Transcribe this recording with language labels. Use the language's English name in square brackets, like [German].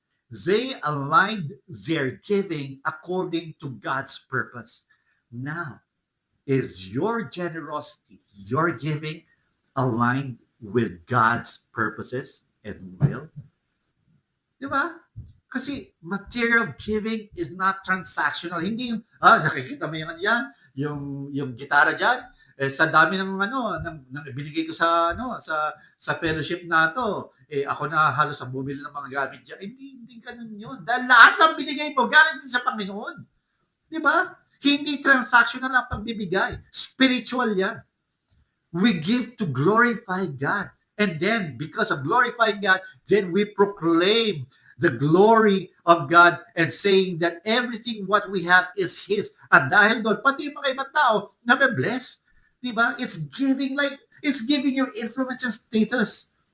[English] They aligned their giving according to God's purpose. Now, is your generosity, your giving, aligned with God's purposes and will? Diba? Kasi material giving is not transactional. [Filipino] Hindi yung, nakikita mo yung gitara dyan, sa dami ng binigay ko sa fellowship na to, ako na halos ang bumili ng mga gamit dyan. Hindi ganun yun. Dahil lahat ng binigay mo, galing din sa Panginoon. Di ba? Hindi transactional ang pagbibigay. Spiritual yan. [English] We give to glorify God. And then, because of glorifying God, then we proclaim the glory of God and saying that everything what we have is His. [Filipino] At dahil doon, pati yung mga ibang tao na may bless, di ba? [English] It's giving your influence and status.